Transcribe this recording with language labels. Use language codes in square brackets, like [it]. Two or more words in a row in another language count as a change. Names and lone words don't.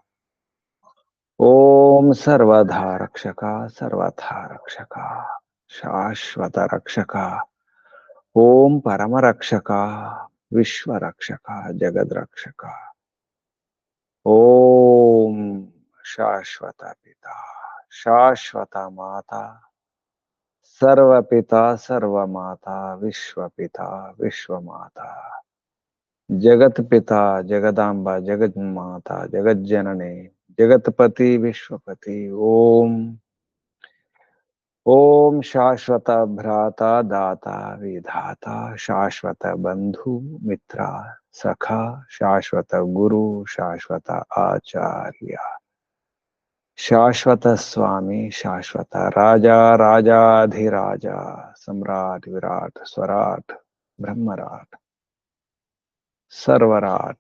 [sa] ओम सर्वधा रक्षका सर्वथा रक्षका शाश्वत रक्षका ओम परम रक्षका विश्व रक्षका जगद रक्षका ओम शाश्वत पिता శాశ్వత మాత, సర్వపిత సర్వమాత, విశ్వపిత విశ్వమాత, జగత్పిత జగదాంబ జగన్మాత జగజ్జనని జగత్పతి విశ్వపతి. ఓం ఓం శాశ్వత భ్రాత దాత విధాత, శాశ్వత బంధు మిత్ర సఖ, శాశ్వత గురు, శాశ్వత ఆచార్య, శాశ్వత స్వామి, శాశ్వత రాజా రాజాధిరాజ, సమ్రాట్ విరాట్ స్వరాట్ బ్రహ్మరాట్ సర్వరాట్.